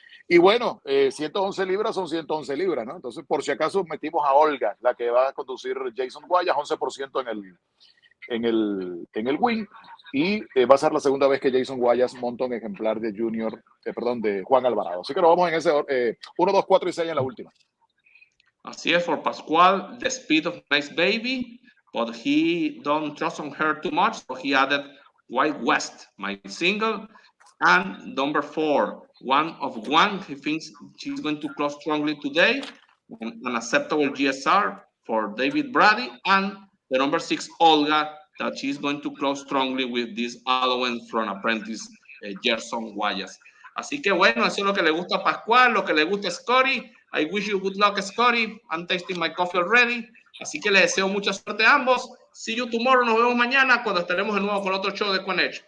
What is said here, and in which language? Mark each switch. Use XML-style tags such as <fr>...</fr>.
<es>Y bueno, 111 libras son 111 libras, ¿no? Entonces, por si acaso, metimos a Olga, la que va a conducir Jason Guayas, 11% en el win. Y va a ser la segunda vez que Jason Guayas monta un ejemplar de de Juan Alvarado. Así que nos vamos en ese 1, 2, 4 y 6 en la última. Así es,</es> <en>for Pascual, the speed of Nice Baby, but he don't trust on her too much, so he added White West, my single, and number 4, One of One. He thinks she's going to close strongly today, an acceptable GSR for David Brady, and the number 6, Olga, that she's going to close strongly with this allowance from apprentice Gerson Guayas.</en> <es>Así que bueno, eso es lo que le gusta a Pascual, lo que le gusta a Scotty.</es> <en>I wish you good luck, Scotty. I'm tasting my coffee already.</en> <es>Así que les deseo mucha suerte a ambos.</es> <en>See you tomorrow.</en> <es>Nos vemos mañana cuando estaremos de nuevo con otro show de EquinEdge.</es>